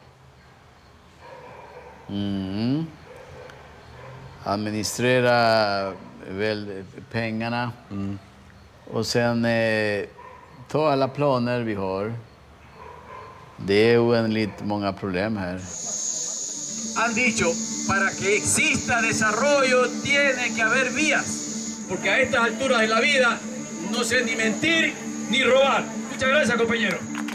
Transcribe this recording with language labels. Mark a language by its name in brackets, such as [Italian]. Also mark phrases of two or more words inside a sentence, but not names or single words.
[Swedish] Administrera väl pengarna. Och sen ta alla planer vi har. Det är oändligt många problem här. [Spanish] Han dicho, para que exista desarrollo tiene que haber vías. Porque a estas alturas de la vida no sé ni mentir ni robar. Muchas gracias, compañero.